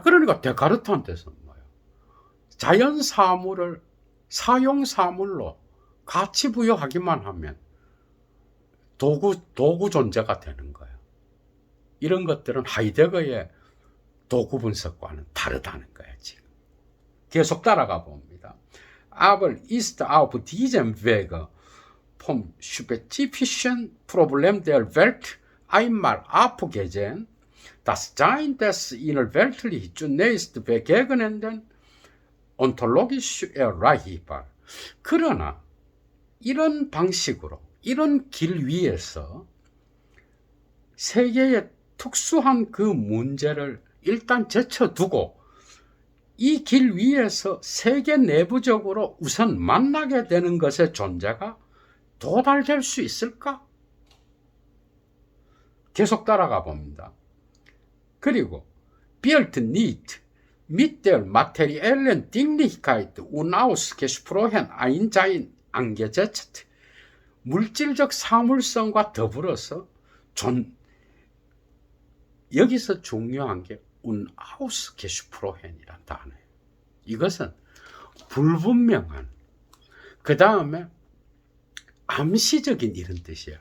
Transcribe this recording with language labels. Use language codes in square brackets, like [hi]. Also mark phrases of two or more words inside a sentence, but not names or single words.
[ko] 그러니까 데카르트한테서는 뭐예요? 자연 사물을 사용 사물로 가치 부여하기만 하면 도구 존재가 되는 거예요. 이런 것들은 하이데거의 도구 분석과는 다르다는 거예요, 지금. 계속 따라가 봅니다. [de] Aber ist auf diesem Wege vom spezifischen Problem der Welt einmal abgesehen, das Sein des innerweltlich zunächst begegnenden ontologisch erreichbar. [ko] 그러나 이런 방식으로, 이런 길 위에서 세계의 특수한 그 문제를 일단 제쳐두고 이 길 위에서 세계 내부적으로 우선 만나게 되는 것의 존재가 도달될 수 있을까? 계속 따라가 봅니다. [de] 그리고 wird nicht mit der materiellen Dinglichkeit unausgesprochen ein Sein angesetzt. [ko] 물질적 사물성과 더불어서 여기서 중요한 게 unausgesprochen이란 단어예요. 이것은 불분명한, 그 다음에 암시적인 이런 뜻이에요.